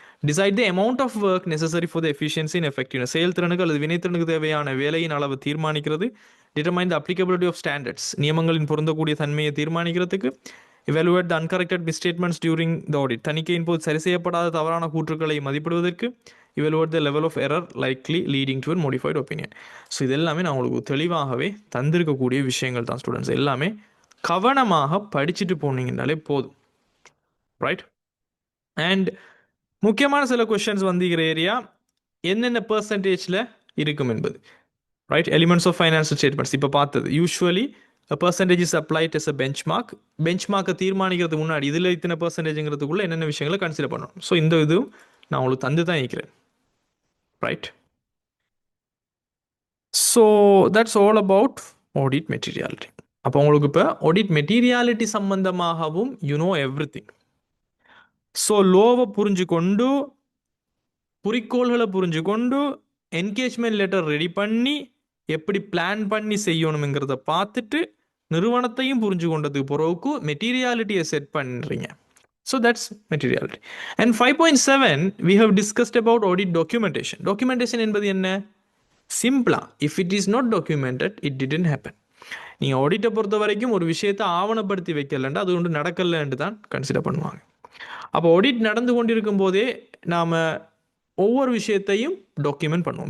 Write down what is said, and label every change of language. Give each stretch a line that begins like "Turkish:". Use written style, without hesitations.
English: Decide the amount of work necessary for the efficiency and effectiveness.
Tamil: செயல்திறனுக்கு அல்லது வினைத்திறனுக்கு தேவையான வேலையின் அளவு தீர்மானிக்கிறது.
English: Determine the applicability of standards.
Tamil: நியமங்களின் பொருந்தக்கூடிய தன்மையை தீர்மானிக்கிறதுக்கு.
English: Evaluate the uncorrected misstatements during the audit.
Tamil: தணிக்கையின் போது சரி செய்யப்படாத தவறான கூற்றுக்களை மதிப்பிடுவதற்கு.
English: evaluate the level of error likely leading to a modified opinion.
Tamil: So இது எல்லாமே நான் உங்களுக்கு தெளிவாகவே தந்திருக்கக்கூடிய விஷயங்கள் தான் ஸ்டூடெண்ட்ஸ். எல்லாமே கவனமாக படிச்சுட்டு போனீங்கன்னாலே போதும். ரைட். அண்ட் முக்கியமான சில கொஷின்ஸ் வந்துக்கிற ஏரியா என்னென்ன பர்சன்டேஜில் இருக்கும் என்பது. Right.
English: elements of financial statements
Tamil: இப்போ பார்த்தது.
English: Usually percentage is applied as a benchmark.
Tamil: பெஞ்ச்மார்க்கை தீர்மானிக்கிறதுக்கு முன்னாடி இதில் இத்தனை பர்சன்டேஜுங்கிறதுக்குள்ளே என்னென்ன விஷயங்களை கன்சிடர் பண்ணணும். ஸோ இந்த இதுவும் நான் உங்களுக்கு தந்து தான் இருக்கிறேன்.
English: Right. So that's all about audit materiality.
Tamil: அப்போ உங்களுக்கு இப்போ ஆடிட் மெட்டீரியாலிட்டி சம்பந்தமாகவும்
English: You know everything.
Tamil: So லோவை புரிஞ்சு கொண்டு, குறிக்கோள்களை புரிஞ்சு கொண்டு, என்கேஜ்மெண்ட் லெட்டர் ரெடி பண்ணி எப்படி பிளான் பண்ணி செய்யணுங்கிறத பார்த்துட்டு நிறுவனத்தையும் புரிஞ்சு கொண்டதுக்கு பிறகு மெட்டீரியாலிட்டியை செட் பண்ணுறீங்க.
English: So that's materiality. And 5.7 we have discussed about audit documentation. Documentation
Tamil: என்பது என்ன?
English: சிம்பிளா, if it is not documented it didn't happen.
Tamil: நீங்கள் ஆடிட்டை பொறுத்த வரைக்கும் ஒரு விஷயத்தை ஆவணப்படுத்தி வைக்கலன்ட்டு அது ஒன்று நடக்கலைன்ட்டு தான் கன்சிடர் பண்ணுவாங்க. அப்போ ஆடிட் நடந்து கொண்டிருக்கும் போதே நாம் ஒவ்வொரு விஷயத்தையும் டாக்குமெண்ட் பண்ணுவோம்.